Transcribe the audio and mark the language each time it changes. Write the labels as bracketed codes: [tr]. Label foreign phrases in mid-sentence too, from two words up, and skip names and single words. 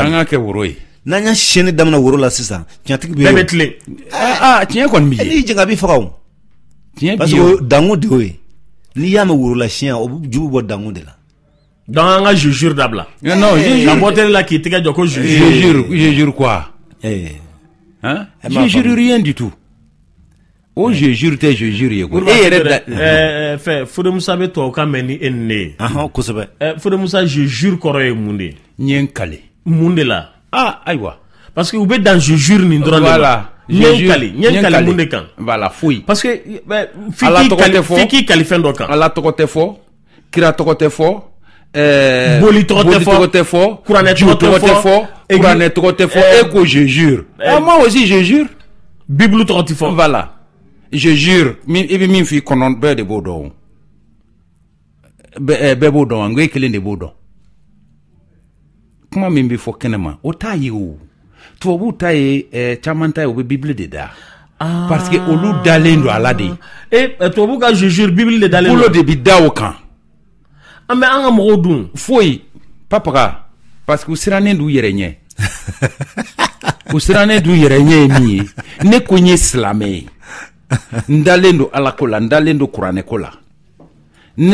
[bm] an k'a kɛ woro ye n'an y'a siyɛnni daminɛ woro la sisan tiɲɛtigi bɛ bɛɛ bɛ tilen tiɲɛ kɔni b'i ye n'i jɛn a b'i faga o [fr] parce que [bm] dangun de y'o ye n'i y'a mɛn woro la siyɛn o ju bɛ bɔ dangun de la donc an ka jujure dabila non ka bɔ télé la k'i tɛgɛ jɔ ko [fr] je jure quoi je jure rien du tout o je jure tɛ je jure ye quoi [bm] e yɛrɛ fɛ Fode Musa bɛ tubabukan mɛn ni e ni ne ye kosɛbɛ Fode Musa [fr] je jure [bm] kɔrɔ ye mun de ye n ye n kale mun de la ayiwa [fr] parce que [bm] u bɛ dan [fr] je jure [bm] nin dɔrɔn de la n ye kale mun de kan voilà foyi [fr] parce que [bm] f'i k'i kali fɛn dɔ kan Ala tɔgɔ tɛ fɔ kira tɔgɔ tɛ fɔ boli tɔgɔ tɛ fɔ kuranɛ tɔgɔ tɛ fɔ kuranɛ tɔgɔ tɛ fɔ e ko [fr] je jure moi aussi je jure [bm] bible tɔgɔ tɛ fɔ [fr] voilà je jure [bm] i bɛ min f'i kɔnɔ bɛɛ de b'o dɔn bɛɛ b'o dɔn n ko e kelen de b'o dɔn kuma min bɛ fɔ kɛnɛma o t'a ye o tubabuw ta ye caman ta ye o bɛ bible de da [fr] parce que [bm] olu dalen don ala de tubabuw ka [fr] je jure [bm] bible de dalen don bolo de bɛ da o kan an bɛ an ka mɔgɔw dun foyi papaga [fr] parce que [bm] u sirannen d'u yɛrɛ ɲɛ u sirannen d'u yɛrɛ ɲɛ ye min ye ne ko n ye silamɛ ye n dalen don ala ko la n dalen don kuranɛ ko la ne